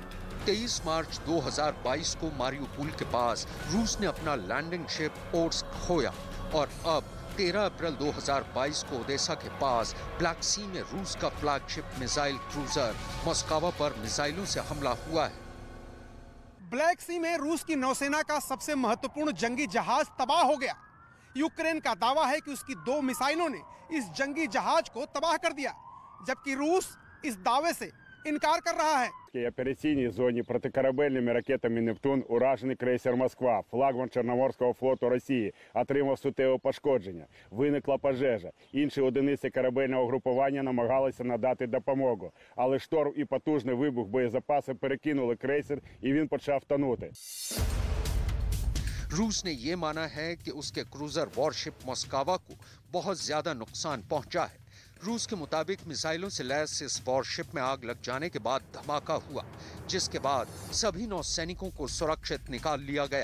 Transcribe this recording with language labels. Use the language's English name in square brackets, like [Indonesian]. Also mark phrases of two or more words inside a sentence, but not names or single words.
[Hindi] 23 मार्च 2022 को मारियुपोल के पास रूस ने अपना [English] landing ship [Hindi] ओर्स्क खोया और अब 13 अप्रैल 2022 को ओडेसा के पास ब्लैक सी में रूस का [English] flagship missile cruiser [Hindi] मॉस्कोवा पर मिसाइलों से हमला हुआ है। ब्लैक सी में रूस की नौसेना का सबसे महत्वपूर्ण जंगी जहाज तबाह हो गया। यूक्रेन का दावा है कि उसकी 2 मिसाइलों ने इस जंगी जहाज को तबाह कर दिया, जबकि रूस इस दावे से इनकार कर रहा है। [Ukrainian] В операційній зоні протикорабельними ракетами «Нептун» уражений крейсер «Москва», флагман Чорноморського флоту Росії, отримав суттєве пошкодження. Виникла пожежа. Інші одиниці корабельного групування намагалися надати допомогу. Але шторм і потужний вибух боєзапасу перекинули крейсер, і він почав тонути. [Hindi] रूस ने ये माना है कि उसके [English] cruiser warship [Hindi] मॉस्कोवा को बहुत ज्यादा नुकसान पहुंचा है। रूस के मुताबिक मिसाइलों से लैस इस वॉरशिप में आग लग जाने के बाद धमाका हुआ, जिसके बाद सभी नौसैनिकों को सुरक्षित निकाल लिया गया।